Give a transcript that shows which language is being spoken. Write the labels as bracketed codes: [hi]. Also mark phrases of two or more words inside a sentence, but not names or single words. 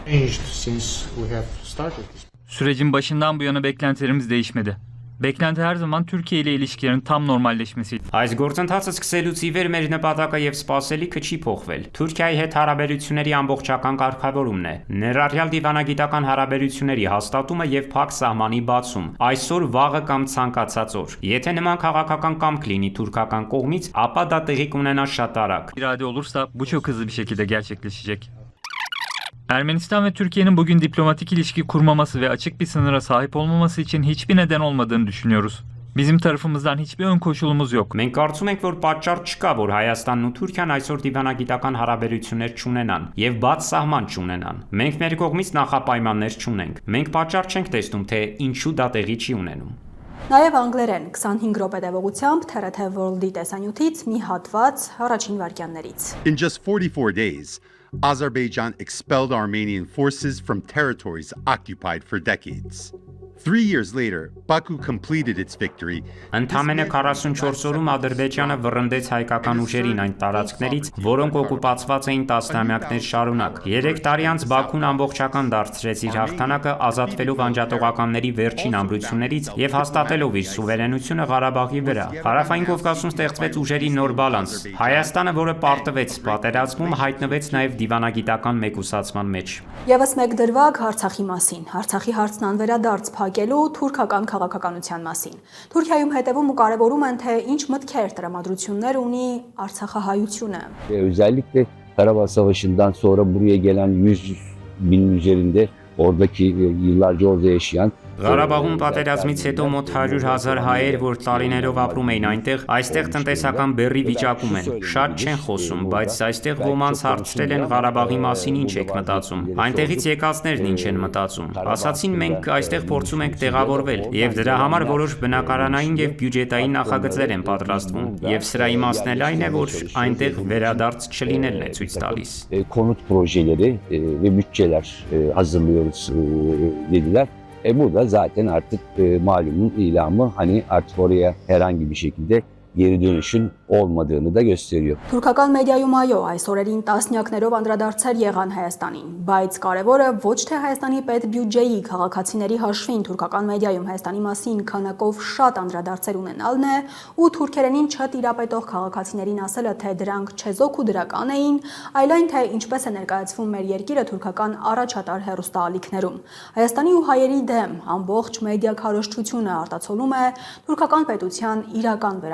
[tr] Sürecin başından bu yana beklentilerimiz değişmedi. Beklenti her zaman Türkiye ile ilişkilerin tam normalleşmesiydi. [hy] Այս գործընթացը սկսելուց ի վեր մեր նպատակը եւ սպասելիքը չի փոխվել։ Թուրքիայի հետ հարաբերությունների ամբողջական կարգավորումն է, ներառյալ դիվանագիտական հարաբերությունների հաստատումը եւ փակ սահմանի բացում։ Այսօր, վաղը կամ ցանկացած օր։ Եթե նման քաղաքական կամք լինի թուրքական կողմից, ապա դա տեղի կունենա շատ արագ։ [tr] İrade olursa bu çok hızlı bir şekilde gerçekleşecek. Ermenistan ve Türkiye'nin bugün diplomatik ilişki kurmaması ve açık bir sınıra sahip olmaması için hiçbir neden olmadığını düşünüyoruz. Bizim tarafımızdan hiçbir ön koşulumuz yok. [hy] Մենք կարծում ենք, որ պատճառ չկա, որ Հայաստանն ու Թուրքիան այսօր դիվանագիտական հարաբերություններ չունենան եւ բաց սահման չունենան։ Մենք մեր կողմից նախապայմաններ չունենք։ Մենք պատճառ չենք տեսնում, թե ինչու դա տեղի չի ունենում։ Նաև անգլերեն 25 րոպե տևողությամբ TRT World-ի տեսանյութից մի հատված առաջին վայրկյաններից։ [en] In just 44 days, Azerbaijan expelled Armenian forces from territories occupied for decades. 3 years later, Baku completed its victory. [hy] Ընդամենը 44 օրում Ադրբեջանը վռնդեց հայկական ուժերին այն տարածքներից, որոնք օկուպացված էին տասնամյակներ շարունակ։ 3 տարի անց Բաքուն ամբողջական դարձրեց իր հաղթանակը, ազատվելով անջատողականների վերջին ամրություններից եւ հաստատելով իր սուվերենությունը Ղարաբաղի վրա։ Հարավային Կովկասում ստեղծվեց ուժերի նոր բալանս։ Հայաստանը, որը պարտվեց պատերազմում, հայտնվեց նաեւ դիվանագիտական մեկուսացման մեջ։ Եվս մեկ դրվագ Արցախի մասին։ Արցախի հարցն անվերադարձ փակելու թուրքական քաղաքականության մասին։ Թուրքիայում հետևում ու կարևորում են, թե ինչ մտքեր տրամադրություններ ունի Artsakha-հայությունը։ [tr] Özellikle Karabağ Savaşı'ndan sonra buraya gelen 100 binin üzerinde oradaki yıllarca orada yaşayan [hy] Ղարաբաղում պատերազմից հետո մոտ 100,000 հայեր, որ տարիներով ապրում էին այնտեղ, այստեղ տնտեսական բեռի վիճակում են։ Շատ չեն խոսում, բայց այստեղ ոմանց հարցրել են Ղարաբաղի մասին ինչ եք մտածում։ Այնտեղից եկածներն ինչ են մտածում։ Ասացին մենք այստեղ փորձում ենք տեղավորվել, եւ դրա համար որոշ բնակարանային եւ բյուջետային նախագծեր են պատրաստվում։ Եվ սրա իմաստն էլ այն է, որ այնտեղ վերադարձ չլինելն է ցույց տալիս։ [tr] Konut projeleri ve bütçeler hazırlıyoruz dediler. Bu da zaten artık malumun ilamı, hani artık oraya herhangi bir şekilde geri dönüşün olmadığını da gösteriyor. [hy] Թուրքական մեդիայում այո, այս օրերին տասնյակներով անդրադարձեր եղան Հայաստանին, բայց կարևորը ոչ թե Հայաստանի պետբյուջեի քաղաքացիների հաշվին թուրքական մեդիայում Հայաստանի մասին քանակով շատ անդրադարձեր ունենալն է ու թուրքերենին չտիրապետող քաղաքացիներին ասելը, թե դրանք չեզոք ու դրական էին, այլ այն, թե ինչպես է ներկայացվում մեր երկիրը թուրքական առաջատար հեռուստաալիքներում։ Հայաստանի ու հայերի դեմ ամբողջ մեդիա քարոզչությունը արտացոլում է թուրքական պետության իրական վերաբերմունքը